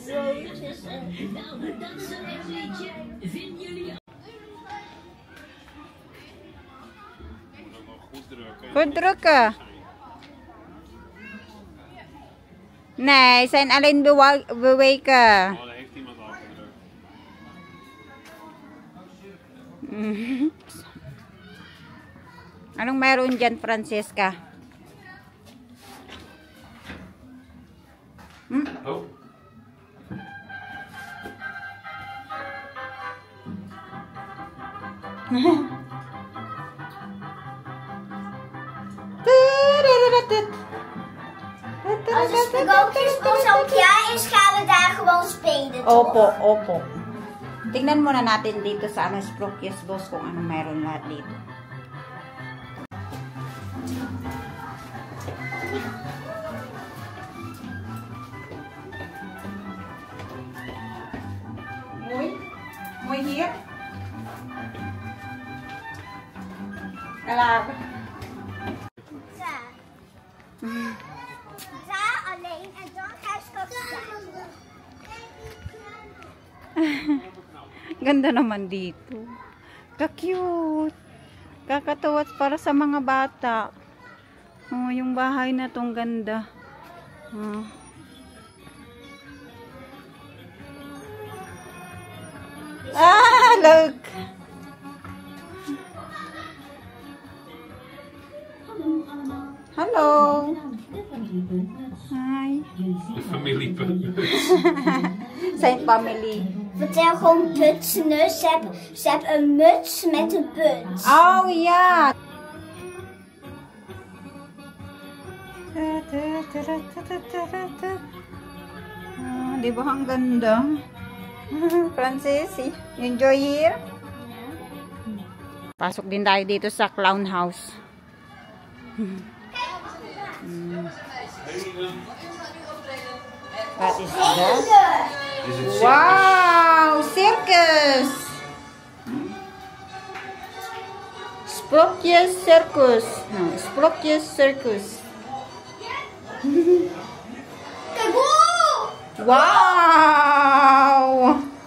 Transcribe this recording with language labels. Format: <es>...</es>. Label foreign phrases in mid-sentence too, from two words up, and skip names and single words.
<nl>Nou, dat is een echt liedje. Vinden jullie Goed drukken. Nee, zijn alleen beweken. Oh, daar heeft iemand al gedrukt.</nl> <tl>Anong meron dyan, Francesca? Oh.</tl> <nl>Als het sprookjesbos al klaar is, gaan we daar gewoon spelen. Toch?</nl> <tl>Opo, opo. Tingnan muna natin dito sa Sprookjesbos kung ano meron lahat dito.</tl> <nl>Mooi hier. Kalab. Daar. Daar alleen en dan ga je</nl> <tl>Ganda naman dito. Ka-cute. Kakatawa para sa mga bata. Oh, yung bahay na tong ganda.</tl> <en>Oh. Ah, look.</en> <nl>Hallo.</nl> <en>Hi.</en> <nl>De familiepunt. Zijn familie. Vertel gewoon putsneus. Ze hebben een muts met een punt. Oh ja.</nl> <tl>Di ba ang ganda?</tl> <en>Francis, enjoy here?</en> <tl>Pasok din tayo dito sa</tl> <en>clown house. What is that?</en> <nl>Is het Wow, circus! Sprookjes circus. No, Sprookjes circus. Wow!</nl>